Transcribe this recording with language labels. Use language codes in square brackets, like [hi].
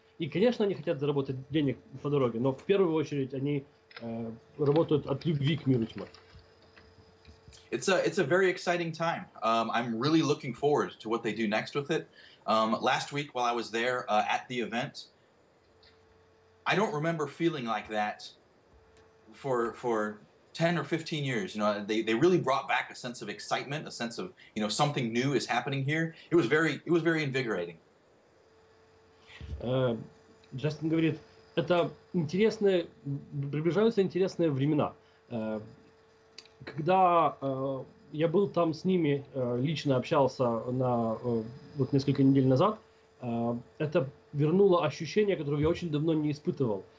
[ru] И, конечно, они хотят заработать денег по дороге, но в первую очередь они работают от любви к Миру Тьмы. [en] It's a very exciting time. I'm really looking forward to what they do next with it. Last week, while I was there at the event, I don't remember feeling like that for 10 or 15 years. They really brought back a sense of excitement, a sense of something new is happening here. It was very invigorating. [ru] Джастин говорит, это приближаются интересные времена. Когда я был там с ними, лично общался несколько недель назад, это вернуло ощущение, которое я очень давно не испытывал.